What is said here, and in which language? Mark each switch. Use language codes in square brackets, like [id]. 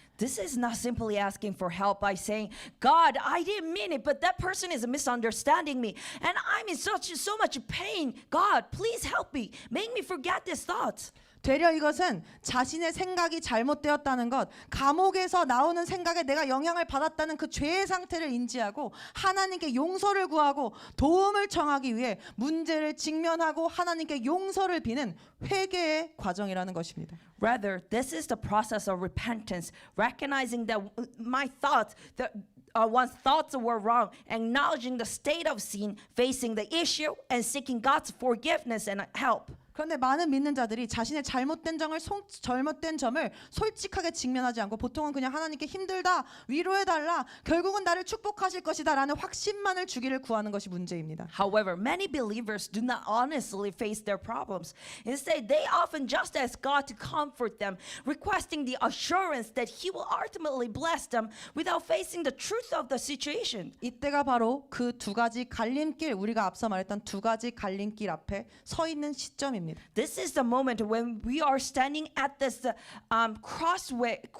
[en] This is not simply asking for help by saying, God, I didn't mean it, but that person is misunderstanding me. And I'm in so much pain. God, please help me. Make me forget these thoughts. [ko] 되려 이것은 자신의 생각이 잘못되었다는 것, 감옥에서 나오는 생각에 내가 영향을 받았다는 그 죄의 상태를 인지하고 하나님께 용서를 구하고 도움을 청하기 위해 문제를 직면하고 하나님께 용서를 비는 회개의 과정이라는 것입니다. [en] Rather, this is the process of repentance, recognizing that my thoughts, that one's thoughts were wrong, acknowledging the state of sin, facing the issue, and seeking God's forgiveness and help. [ko] 그런데 많은 믿는 자들이 자신의 잘못된 점을 솔직하게 직면하지 않고 보통은 그냥 하나님께 힘들다, 위로해달라, 결국은 나를 축복하실 것이다 라는 확신만을 주기를 구하는 것이 문제입니다. [en] However, many believers do not honestly face their problems. Instead, they often just ask God to comfort them, requesting the assurance that He will ultimately bless them without facing the truth of the situation. [ko] 이때가 바로 그 두 가지 갈림길, 우리가 앞서 말했던 두 가지 갈림길 앞에 서 있는 시점입니다. [en] This is the moment when we are standing at this crossway